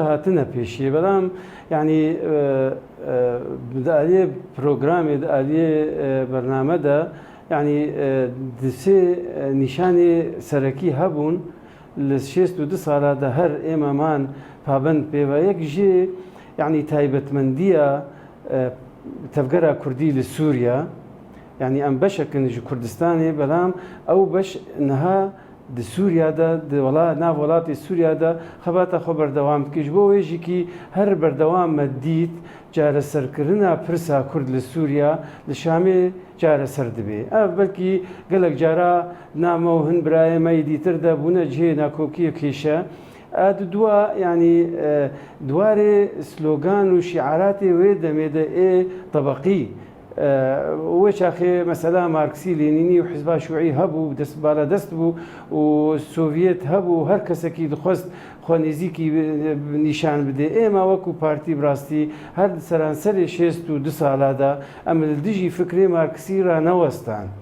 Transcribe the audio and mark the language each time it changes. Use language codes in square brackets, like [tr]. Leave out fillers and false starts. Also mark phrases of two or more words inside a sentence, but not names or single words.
[ku] هاتنە پێشیە بەڵام یعنی دەعالیە پرۆگرامێ دەعالیە بەرنامەدا یعنی سێ نیشانی سەرەکی هەبوون لە 62 ساڵادا هەر ئێمەمان پابند پێوە یەک ژێ یعنی تایبەتمەندیە تەفگەرە کوردی لە سووریا یعنی ئەم بەشەکن ji کوردستانê بەڵام ئەو بەش نەها di Sûriyada nav welatê Sûriyada xebata xwe berdewam dike ji bo wê jîkî her berdewam me dît careserkirina pirsa Kurd li Sûriya li Şamê careser dibe. Ev belkî gelek cara nama û hin birayê me dîtir de bûne cihê nakokiyê kêşe. Di duwa yanî duwarê slogan û şiaratê wê demê de ê tebeqî وێ چاخێ مەسەلا مارکسی لێنینی و حیزبا شوعی هەبوو بالا دەست بوو و سۆڤێت هەبوو هەر کەسێکی دخواست خۆنێزیکی نیشان بدێ ئێمە وەکو پارتی بڕاستی هەر سەرانسەری 62 ساڵادا ئەمە دژی فکرێ مارکسی ڕانەوەستان